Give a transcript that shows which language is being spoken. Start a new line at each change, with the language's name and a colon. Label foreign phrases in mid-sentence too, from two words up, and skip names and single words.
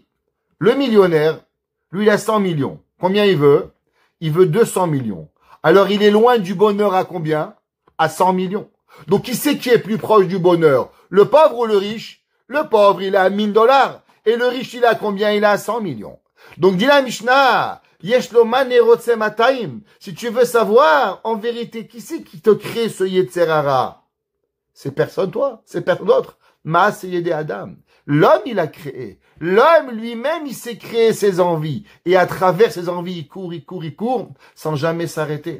French: Le millionnaire, lui, il a 100 millions. Combien il veut? Il veut 200 millions. Alors, il est loin du bonheur à combien? À 100 millions. Donc, qui c'est qui est plus proche du bonheur? Le pauvre ou le riche? Le pauvre, il a $1000. Et le riche, il a combien? Il a 100 millions. Donc, dit la Mishnah,
Hebrew: יש לו מנה רוצה מאתיים.
French: Si tu veux savoir, en vérité, qui c'est qui te crée ce
Hebrew: יצר הרע?
French: C'est personne, toi. C'est personne d'autre.
Hebrew: מעשה ידי אדם.
French: L'homme, il a créé. L'homme lui-même, il s'est créé ses envies. Et à travers ses envies, il court, sans jamais s'arrêter.